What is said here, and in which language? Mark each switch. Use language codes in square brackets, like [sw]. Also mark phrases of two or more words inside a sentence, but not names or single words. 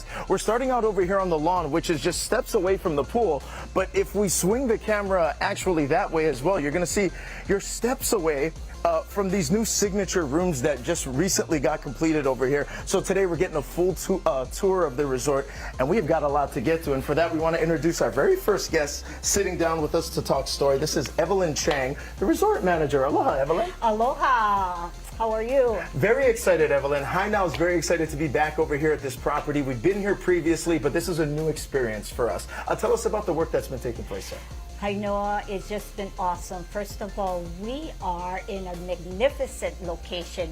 [en] We're starting out over here on the lawn, which is just steps away from the pool, but if we swing the camera actually that way as well, you're going to see your steps away from these new signature rooms that just recently got completed over here. So today we're getting a full tour of the resort, and we've got a lot to get to. And for that, we want to introduce our very first guest sitting down with us to talk story. This is Evelyn Chang, the resort manager. Aloha, Evelyn. Aloha. How are you? Very excited, Evelyn. High Now is very excited to be back over here at this property. We've been here previously, but this is a new experience for us. Tell us about the work that's been taking place, sir. Kainoa, it's just been awesome. First of all, we are in a magnificent location.